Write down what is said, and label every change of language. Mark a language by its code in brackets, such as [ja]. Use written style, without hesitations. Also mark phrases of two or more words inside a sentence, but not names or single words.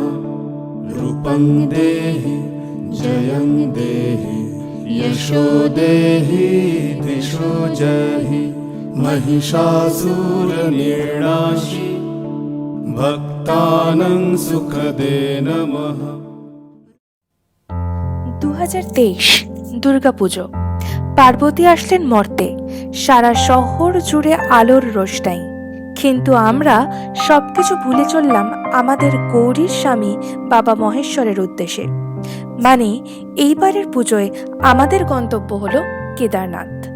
[sa] रूपं देहि जयं देहि यशो देहि दिशो जहि। महिषासुरनिर्णाशि भक्तानां सुखदे नमः। [bn] 2023 দুর্গাপুজো। পার্বতী আসলেন মর্তে, সারা শহর জুড়ে আলোর রোশনাই। কিন্তু আমরা সবকিছু ভুলে চললাম আমাদের গৌরীর স্বামী বাবা মহেশ্বরের উদ্দেশ্যে। মানে এইবারের পুজোয় আমাদের গন্তব্য হলো কেদারনাথ।